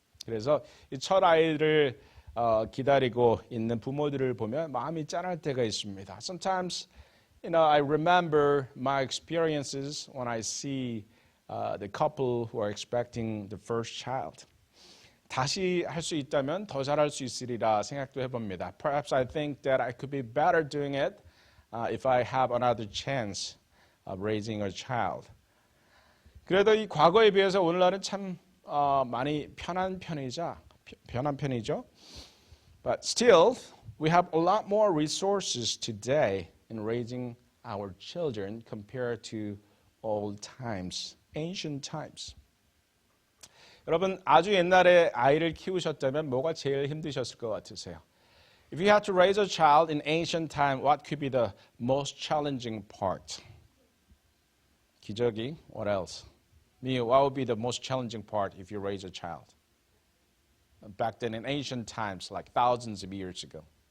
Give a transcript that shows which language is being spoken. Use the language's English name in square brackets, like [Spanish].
[Korean] 그래서 이 첫 아이를 기다리고 있는 부모들을 보면 마음이 짠할 때가 있습니다. [English] Sometimes, I remember my experiences when I see the couple who are expecting the first child. [Korean] 다시 할 수 있다면 더 잘할 수 있으리라 생각도 해봅니다. [English] Perhaps I think that I could be better doing it if I have another chance of raising a child. [Korean] 그래도 이 과거에 비해서 오늘날은 참 많이 편한 편이죠. [English] But still, we have a lot more resources today in raising our children compared to old times, ancient times. [Korean] 여러분 아주 옛날에 아이를 키우셨다면 뭐가 제일 힘드셨을 것 같으세요? [English] If you had to raise a child in ancient time, what could be the most challenging part? [Korean] 기저귀, [English] what else? What would be the most challenging part if you raise a child? Back then in ancient times, like thousands of years ago.